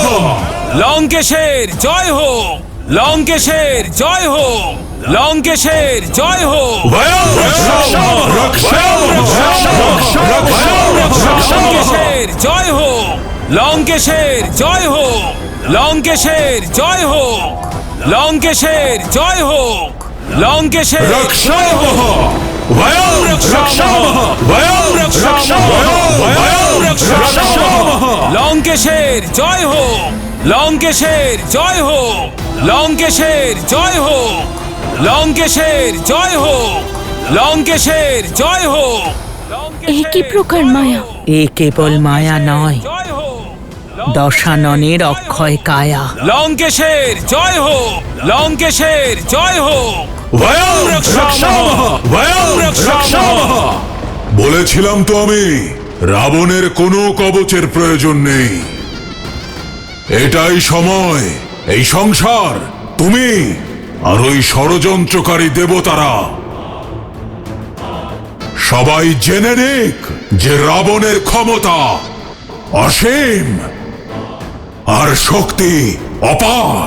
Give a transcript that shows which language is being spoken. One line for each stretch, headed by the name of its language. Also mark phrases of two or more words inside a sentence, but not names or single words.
Bangla: লঙ্কেশের জয় হোক, লঙ্কেশের জয় হোক, লঙ্কেশের জয় হোক।
Sanskrit: वयम रक्षामः रक्षामः
Bangla: লঙ্কেশের জয় হোক, লঙ্কেশের জয় হোক, লঙ্কেশের জয় হোক, লঙ্কেশের জয় হোক, লঙ্কেশের
Sanskrit: रक्षामः वयम रक्षामः वयम रक्षामः वयम रक्षामः।
Bangla: লঙ্কেশের জয় হোক, লঙ্কেশের জয় হোক, লঙ্কেশের জয় হোক, লঙ্কেশের জয় হোক, লঙ্কেশের জয় হোক। এ কি প্রকার মায়া? এ কেবল মায়া নয়, দশাননের অক্ষয় কায়া। লঙ্কেশের জয় হোক, লঙ্কেশের জয় হোক।
Sanskrit: वयम रक्षामः वयम रक्षामः।
Bangla: বলেছিলাম তো আমি, রাবণের কোনো কবচের প্রয়োজন নেই। এটাই সময়, এই সংসার, তুমি আর ওই ষড়যন্ত্রকারী দেবতারা সবাই জেনে নিক যে রাবণের ক্ষমতা অসীম আর শক্তি অপার।